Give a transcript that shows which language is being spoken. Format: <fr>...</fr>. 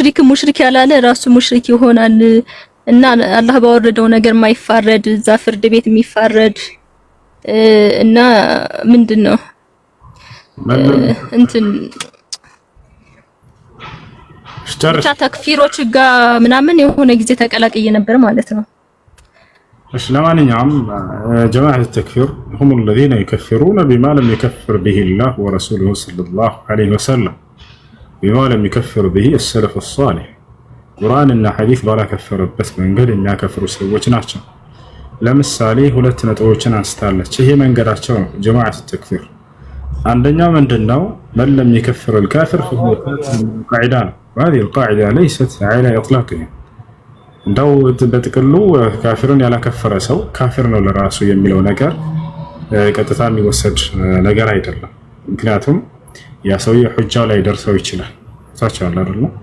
<am>ሙሽሪክ ያላለ ራሱ ሙሽሪክ ይሆናል እና አላህ ባወረደው ነገር ማይፋረድ እዛ ፍርድ ቤት የሚፋረድ እና ምንድነው እንትን ብቻ ተክፊሮች ጋር ምናምን የሆነ ጊዜ ተቀላቅዬ ነበር ማለት ነው። እሺ ለማንኛውም</am> <ar>جماعة التكفير هم الذين يكفرون بما لم يكفر به الله ورسوله صلى الله عليه وسلم بما لم يكفر به السلف الصالح</ar> <am>ቁርአንና ሐዲስ ባላከፈረበት መንገድ የሚያከፍሩ ሰዎች ናቸው። ለምሳሌ ሁለት ነጥቦችን አንስታለች። ይሄ መንገዳቸው ነው</am> <ar>جماعة التكفير።</ar> <am>አንደኛው ምንድነው?</am> <ar>من لم يكفر الكافر فهو قاعده</ar> <am>ነው።</am> <ar>هذه القاعده ليست على اطلاقها</ar> <am>እንደው በጥቅሉ ካፊርን ያላከፈረ ሰው ካፊር ነው ለራሱ የሚለው ነገር ቀጥታ የሚወሰድ ነገር አይደለም። ምክንያቱም ያ ሰውዬ ሁጃው ላይ ደርሰው ይችላል ታቻለ አይደል?</am>